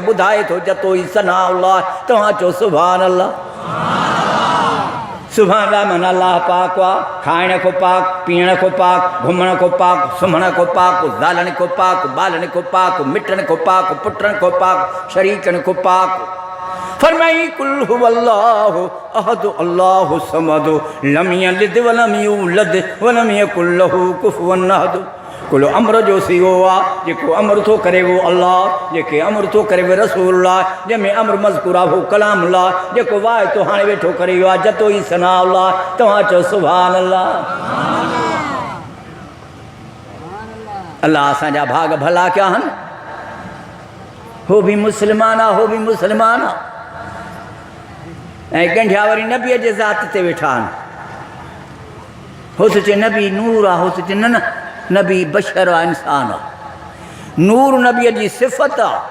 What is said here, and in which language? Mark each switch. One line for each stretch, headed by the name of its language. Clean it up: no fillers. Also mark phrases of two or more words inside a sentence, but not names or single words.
Sindhi: ॿुधाए थो जतो ई सनाउल्लाह तव्हां चओ
Arabic: سبحان الله
Sindhi: सुभाणे मन अल्लाह पाक आहे खाइण को पाक पीअण को पाक घुमण को पाक सुम्हण को पाक ज़ालनि को पाक ॿालनि को पाक मिटनि को पाक पुटनि को पाक शरीकनि को पाक फरमाई
Arabic: قل هو الله أحد الله الصمد لم يلد ولم يولد ولم يكن له كفوا أحد
Sindhi: कुल अमर जो सीओ आहे जेको अमर थो करे वो अल्लाह जेके अमर थो करे वो रसूलुल्लाह जंहिंमें अमर मज़कूर आहे वो कलामुल्लाह जेको वाह तो हाणे वेठो करे वियो आहे जतो ई सनाउल्लाह तव्हां चओ
Arabic: سبحان الله
Sindhi: अल्लाह असांजा भाग भला कया आहिनि हो बि मुस्लमान आहे हो बि मुस्लमान आहे ऐं ॻंढिया वरी नबीअ जे ज़ात ते वेठा आहिनि हो त चए नबी नूर आहे हो त चए न नबी बशर आहे इंसान आहे नूर नबीअ जी सिफ़त